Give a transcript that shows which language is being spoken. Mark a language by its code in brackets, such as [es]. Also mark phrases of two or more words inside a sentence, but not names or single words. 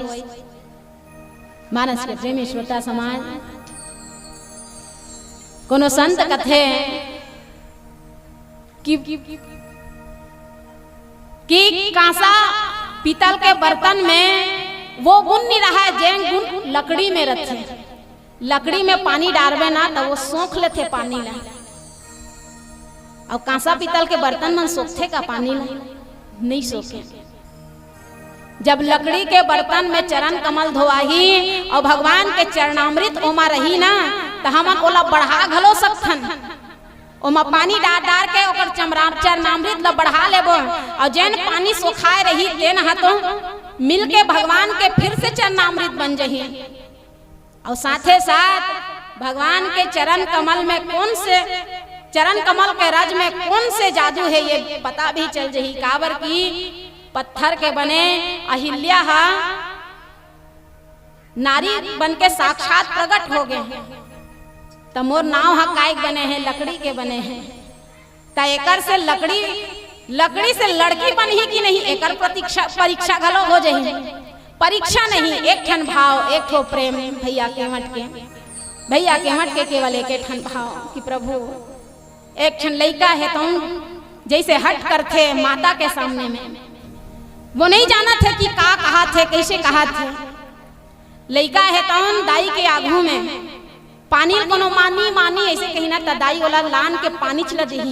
[hne] मानस के प्रेमी श्रोता समाज कोनो संत कथे कि कांसा पीतल के बर्तन में वो गुण नहीं रहा है जैन गुण लकड़ी में रखे। लकड़ी में पानी डालबे ना तो वो सोख लेते पानी ला, और कांसा पीतल के बर्तन में सोखते का पानी नहीं सोखे। जब लकड़ी के बर्तन में चरण कमल धोआही और भगवान के चरणामृत ओमा रही ना तो हम ओला बढ़ा घलो सकथन। ओमा पानी डाल डाल के ओकर चरणामृत ला बढ़ा लेबो और जैन पानी सोखाए रही तेन हा तो मिल के भगवान के फिर से चरणामृत बन जही। और साथे साथ भगवान के चरण कमल में कौन से चरण कमल के राज में कौन से जादू है ये पता भी चल जही। काबर की पत्थर के बने अहिल्या हा नारी बन के साक्षात प्रकट हो गए। तो मोर नाव हा काय बने हैं लकड़ी के बने हैं। तो एकर से लकड़ी से लड़की बन ही की नहीं एकर परीक्षा घलो हो जही। परीक्षा नहीं एक ठन भाव एक ठो प्रेम भैया केवट के केवल एक ठन भाव कि प्रभु एक क्षण लड़का है तो जैसे हट कर थे माता के सामने में, वो नहीं जाना थे कि का कहा थे कैसे कहा थे। लड़का है तो दाई के आगू में पानी कोनो मानी मानी ऐसे कही ना तो दाई वाला लान के पानी चला दही।